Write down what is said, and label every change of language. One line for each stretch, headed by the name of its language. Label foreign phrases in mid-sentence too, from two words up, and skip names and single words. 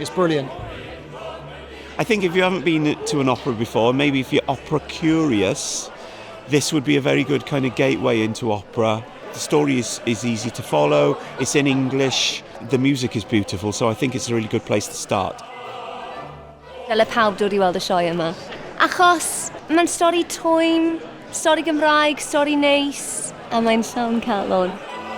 English: It's brilliant. I think if you haven't been to an opera before, maybe if you're opera curious, this would be a very good kind of gateway into opera. The story is easy to follow, it's in English, the music is beautiful, so I think it's a really good place to start.
Welsh: Dyle pawb dod I weld y sioe yma. Achos mae'n stori twym, stori Gymraeg, stori neis, a mae'n llawn calon.